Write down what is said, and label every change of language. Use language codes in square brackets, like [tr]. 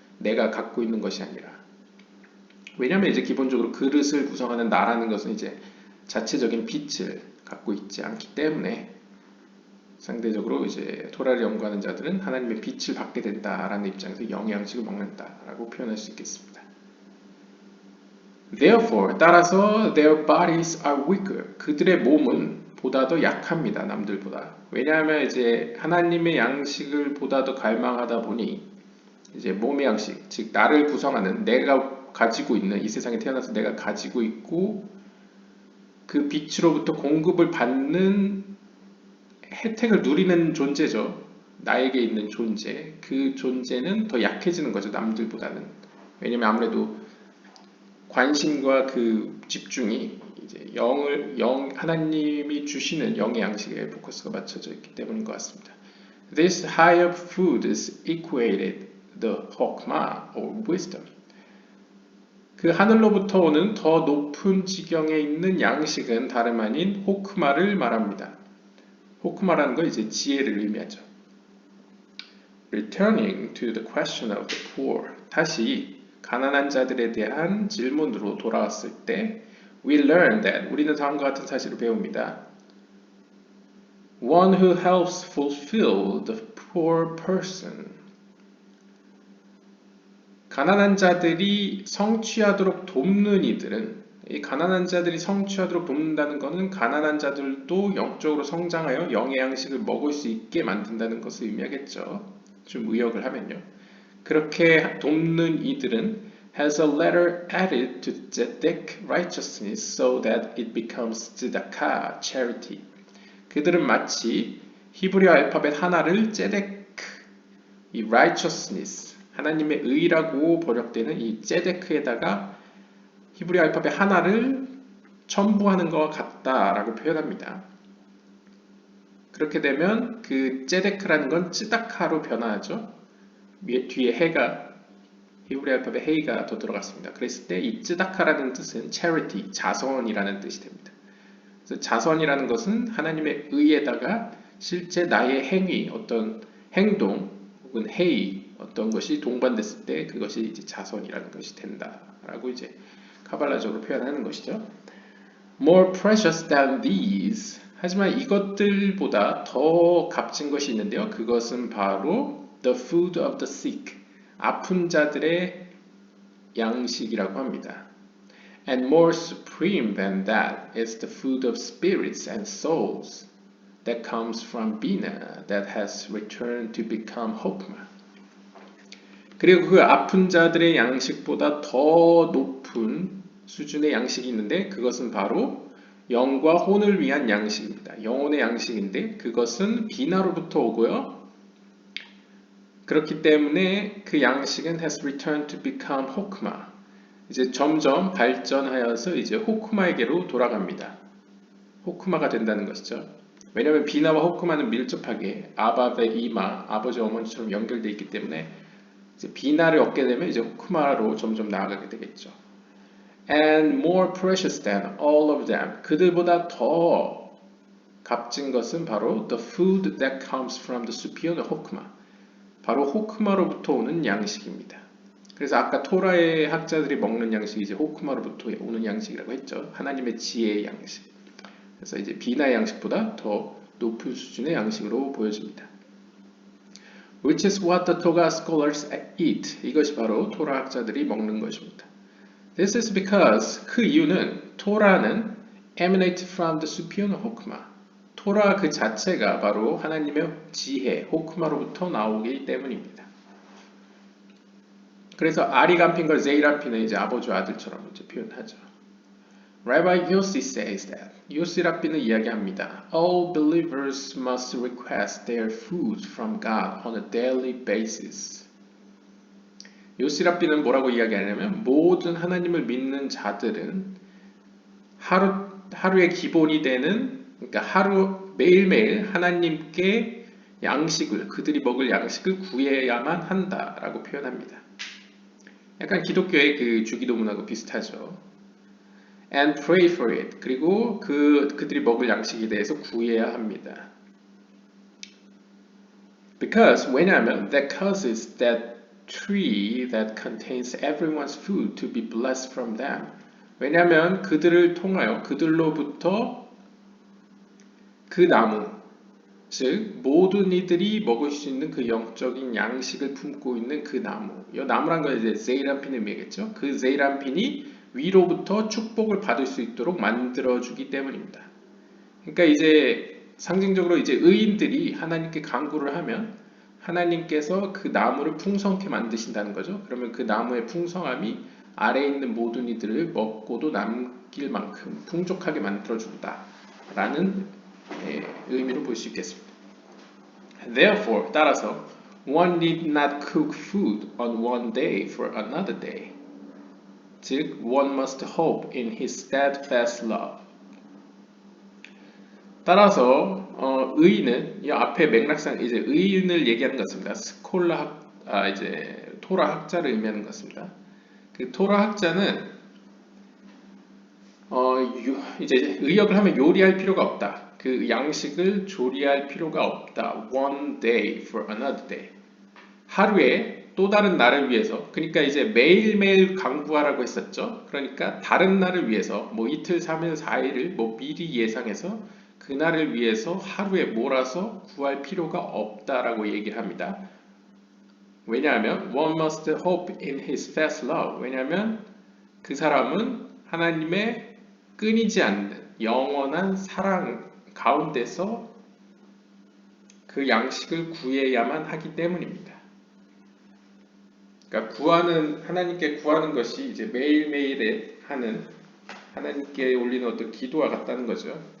[ko] 내가 갖고 있는 것이 아니라. 왜냐하면 이제 기본적으로 그릇을 구성하는 나라는 것은 이제 자체적인 빛을 갖고 있지 않기 때문에 상대적으로 이제 토라를 연구하는 자들은 하나님의 빛을 받게 된다라는 입장에서 영의 양식을 먹는다라고 표현할 수 있겠습니다. [en] Therefore, [ko] 따라서 [en] their bodies are weaker. [ko] 그들의 몸은 보다 더 약합니다. 남들보다. 왜냐하면 이제 하나님의 양식을 보다 더 갈망하다 보니 이제 몸의 양식, 즉 나를 구성하는 내가 가지고 있는 이 세상에 태어나서 내가 가지고 있고 그 빛으로부터 공급을 받는 혜택을 누리는 존재죠. 나에게 있는 존재. 그 존재는 더 약해지는 거죠. 남들보다는. 왜냐면 아무래도 관심과 그 집중이 이제 하나님이 주시는 영의 양식에 포커스가 맞춰져 있기 때문인 것 같습니다. [en] This higher food is equated the hokmah or wisdom. [ko] 그 하늘로부터 오는 더 높은 지경에 있는 양식은 다름 아닌 호크마를 말합니다. 호크마라는 건 이제 지혜를 의미하죠. [en] Returning to the question of the poor. [ko] 다시 가난한 자들에 대한 질문으로 돌아왔을 때 [en] we learn that [ko] 우리는 다음과 같은 사실을 배웁니다. [en] One who helps fulfill the poor person. [ko] 가난한 자들이 성취하도록 돕는 이들은 이 가난한 자들이 성취하도록 돕는다는 것은 가난한 자들도 영적으로 성장하여 영의 양식을 먹을 수 있게 만든다는 것을 의미하겠죠. 좀 의역을 하면요. 그렇게 돕는 이들은 [en] has a letter added to tzedek righteousness so that it becomes tzedakah charity. [ko] 그들은 마치 히브리어 알파벳 하나를 tzedek 이 righteousness 하나님의 의라고 번역되는 이 tzedek에다가 히브리 알파벳 하나를 첨부하는 것과 같다라고 표현합니다. 그렇게 되면 그 째데크라는 건 찌다카로 변화하죠. 뒤에 해가 히브리 알파벳 헤이가 더 들어갔습니다. 그랬을 때 이 찌다카라는 뜻은 charity, 자선이라는 뜻이 됩니다. 그래서 자선이라는 것은 하나님의 의에다가 실제 나의 행위, 어떤 행동 혹은 행위 어떤 것이 동반됐을 때 그것이 이제 자선이라는 것이 된다라고 이제 카발라적으로 표현하는 것이죠. [en] More precious than these. [ko] 하지만 이것들보다 더 값진 것이 있는데요. 그것은 바로 [en] the food of the sick. [ko] 아픈 자들의 양식이라고 합니다. [en] And more supreme than that is the food of spirits and souls that comes from Bina that has returned to become Hokmah. [ko] 그리고 그 아픈 자들의 양식보다 더 높은 수준의 양식이 있는데 그것은 바로 영과 혼을 위한 양식입니다. 영혼의 양식인데 그것은 비나로부터 오고요. 그렇기 때문에 그 양식은 [en] has returned to become Hokmah. [ko] 이제 점점 발전하여서 이제 호크마에게로 돌아갑니다. 호크마가 된다는 것이죠. 왜냐하면 비나와 호크마는 밀접하게 아바의 이마, 아버지 어머니처럼 연결되어 있기 때문에 이제 비나를 얻게 되면 이제 호크마로 점점 나아가게 되겠죠. [en] And more precious than all of them. [ko] 그들보다 더 값진 것은 바로 [en] the food that comes from the superior 호크마. [ko] 바로 호크마로부터 오는 양식입니다. 그래서 아까 토라의 학자들이 먹는 양식이 이제 호크마로부터 오는 양식이라고 했죠. 하나님의 지혜의 양식. 그래서 이제 비나의 양식보다 더 높은 수준의 양식으로 보여집니다. [en] Which is what the Torah scholars eat. [ko] 이것이 바로 토라 학자들이 먹는 것입니다. [en] This is because [ko] 그 이유는 토라는 [en] emanate from the superior 호크마. [ko] 토라 그 자체가 바로 하나님의 지혜, 호크마로부터 나오기 때문입니다. 그래서 아리간핀과 제이란핀은 이제 아버지와 아들처럼 이제 표현하죠. [en] Rabbi Yossi says that. [ko] 요시 랍비는 이야기합니다. [en] All believers must request their food from God on a daily basis. [ko] 요시 랍비는 뭐라고 이야기하냐면 모든 하나님을 믿는 자들은 하루의 기본이 되는 그러니까 매일매일 하나님께 양식을 그들이 먹을 양식을 구해야만 한다라고 표현합니다. 약간 기독교의 그 주기도문하고 비슷하죠. [en] And pray for it. [ko] 그리고 그들이 먹을 양식에 대해서 구해야 합니다. [en] Because [ko] 왜냐하면 [en] that causes that tree that contains everyone's food to be blessed from them. [ko] 왜냐하면 그들을 통하여 그들로부터 그 나무, 즉 모든 이들이 먹을 수 있는 그 영적인 양식을 품고 있는 그 나무. 이 나무란 건 이제 제이란핀을 의미하겠죠. 그 제이란핀이 위로부터 축복을 받을 수 있도록 만들어주기 때문입니다. 그러니까 이제 상징적으로 이제 의인들이 하나님께 간구를 하면 하나님께서 그 나무를 풍성케 만드신다는 거죠. 그러면 그 나무의 풍성함이 아래에 있는 모든 이들을 먹고도 남길 만큼 풍족하게 만들어준다라는 의미로 볼 수 있겠습니다. [en] Therefore, [ko] 따라서 [en] one need not cook food on one day for another day. 즉, one must hope in his steadfast love. [ko] 따라서 의인은 이 앞에 맥락상 이제 의인을 얘기하는 것 같습니다. 이제 토라 학자를 의미하는 것 같습니다. 그 토라 학자는 이제 의역을 하면 요리할 필요가 없다. 그 양식을 조리할 필요가 없다. [en] One day for another day. [ko] 하루에 또 다른 날을 위해서, 그러니까 이제 매일매일 강구하라고 했었죠. 그러니까 다른 날을 위해서 뭐 이틀, 3일, 4일을 뭐 미리 예상해서 그 날을 위해서 하루에 몰아서 구할 필요가 없다라고 얘기를 합니다. 왜냐하면 [en] one must hope in his fast love. [ko] 왜냐하면 그 사람은 하나님의 끊이지 않는 영원한 사랑 가운데서 그 양식을 구해야만 하기 때문입니다. 그러니까 하나님께 구하는 것이 이제 매일매일에 하는 하나님께 올리는 어떤 기도와 같다는 거죠.